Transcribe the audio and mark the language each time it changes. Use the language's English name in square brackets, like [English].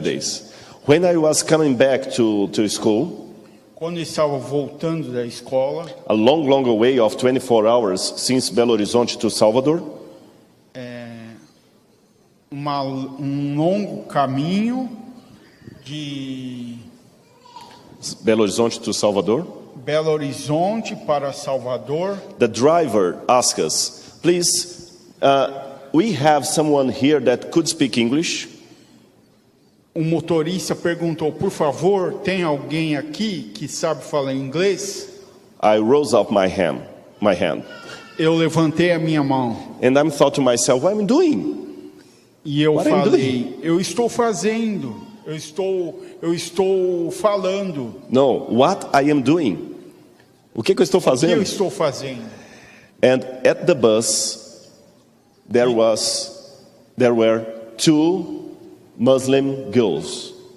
[English] days. When I was coming back to school, [Portuguese] Quando eu estava voltando da escola, [English] a long, long way of 24 hours since Belo Horizonte to Salvador. [Portuguese] Um longo caminho de [English] Belo Horizonte to Salvador. [Portuguese] Belo Horizonte para Salvador. [English] The driver asked us, please, we have someone here that could speak English. [Portuguese] O motorista perguntou, por favor, tem alguém aqui que sabe falar inglês? [English] I rose up my hand. [Portuguese] Eu levantei a minha mão. [English] And I thought to myself, what am I doing? [Portuguese] E eu [English] What are you [Portuguese] falei, eu estou fazendo, eu estou falando. [English] No, what I am doing. [Portuguese] O que eu estou O que eu fazendo? estou fazendo? [English] And at the bus, there were two Muslim girls.